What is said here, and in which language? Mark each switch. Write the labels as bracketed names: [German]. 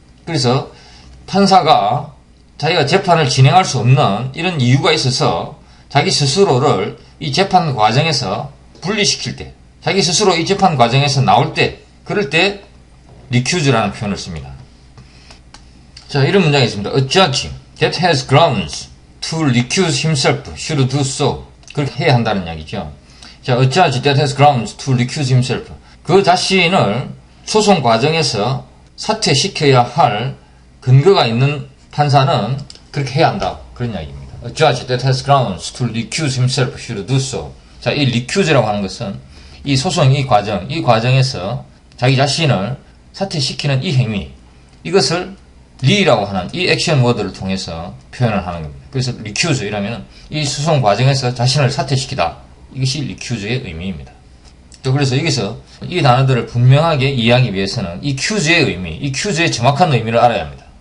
[Korean] 그래서 판사가 자기가 재판을 진행할 수 없는 이런 이유가 있어서 자기 스스로를 이 재판 과정에서 분리시킬 때, 자기 스스로 이 재판 과정에서 나올 때, 그럴 때 리큐즈라는 표현을 씁니다. 자, 이런 문장이 있습니다. [English] A judge that has grounds to recuse himself should do so. [Korean] 그렇게 해야 한다는 이야기죠. [English] 자, a judge that has grounds to recuse himself. [Korean] 그 자신을 소송 과정에서 사퇴시켜야 할 근거가 있는 판사는 그렇게 해야 한다. 그런 이야기입니다. [English] A judge that has grounds to recuse himself should do so. [Korean] 자, 이 recuse라고 하는 것은 이 소송 이 과정에서 자기 자신을 사퇴시키는 이 행위, 이것을 리라고 하는 이 액션 워드를 통해서 표현을 하는 겁니다. 그래서 recuse이라면 이 소송 과정에서 자신을 사퇴시키다. 이것이 recuse의 의미입니다. 또 그래서 여기서 이 단어들을 분명하게 이해하기 위해서는 이 cuse의 의미, 이 cuse의 정확한 의미를 알아야 합니다.